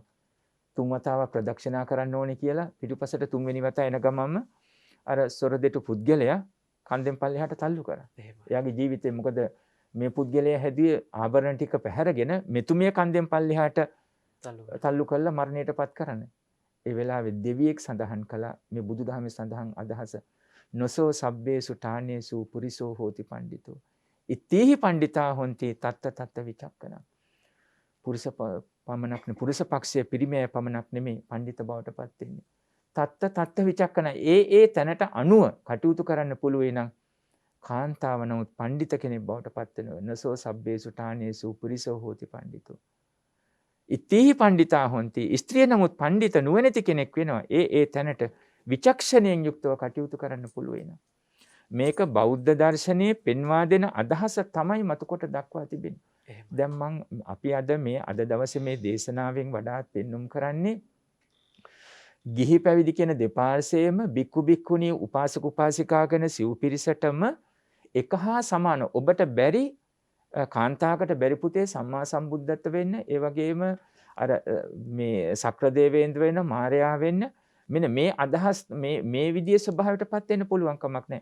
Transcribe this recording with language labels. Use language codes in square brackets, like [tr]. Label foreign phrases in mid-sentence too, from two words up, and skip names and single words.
[si] 3 වතාවක් ප්‍රදක්ෂිනා කරන්න ඕනේ කියලා පිටුපසට 3 වෙනි වතාව එන ගමන්ම අර සොරදෙටු පුද්ගලයා කන්දෙන් පල්ලෙහාට තල්ලු කරා. එයාගේ ජීවිතේ මොකද මේ පුද්ගලයා හැදුවේ ආභරණ ටික පැහැරගෙන මෙතුමිය කන්දෙන් පල්ලෙහාට තල්ලු කළා මරණයටපත් කරන්නේ. ඒ වෙලාවේ දෙවියෙක් සඳහන් කළා මේ බුදුදහමේ සඳහන් අදහස [pi] නොසෝ සබ්බේසු ඨානේසු පුරිසෝ හෝති පණ්ඩිතෝ ඉතීහි පණ්ඩිතා හොන්ති තත්ත තත්ත විචක්කන. [si] පුරුෂ පමණක් නෙමෙයි පුරුෂ පක්ෂයේ පිරිමය පමණක් නෙමෙයි පණ්ඩිත බවටපත් වෙන්නේ. [pi] තත්ත තත්ත විචක්කන [si] ඒ තැනට අනුව කටයුතු කරන්න පුළුවන් නම් කාන්තාව නමුත් පණ්ඩිත කෙනෙක් බවට පත් වෙනවා. [pi] නසෝ සබ්බේසු ඨානේසු පුරිසෝ හෝති පණ්ඩිතෝ. ඉතිහි පණ්ඩිතා හොන්ති. [si] ස්ත්‍රිය නමුත් පණ්ඩිත නුවණැති කෙනෙක් වෙනවා. ඒ තැනට විචක්ෂණයෙන් යුක්තව කටයුතු කරන්න පුළුවන්. මේක බෞද්ධ දර්ශනයේ පෙන්වා දෙන අදහස තමයි මතකොට දක්වා තිබෙන්නේ. දැන් අපි අද දවසේ මේ දේශනාවෙන් වඩාත් පෙන්눔 කරන්නේ ගිහි පැවිදි කියන දෙපාර්ශ්වයේම බික්කු බික්කුණී උපාසක උපාසිකා ගැන සිව් පිරිසටම එක හා සමාන ඔබට බැරි කාන්තාවකට බැරි පුතේ සම්මා සම්බුද්ධත්ව වෙන්න ඒ වගේම අර මේ සක්‍ර දේවේන්ද්‍ර වෙන්න මාර්යා වෙන්න මෙන්න මේ අදහස් මේ විදිහේ ස්වභාවයටපත් වෙන්න පුළුවන් කමක් නැහැ.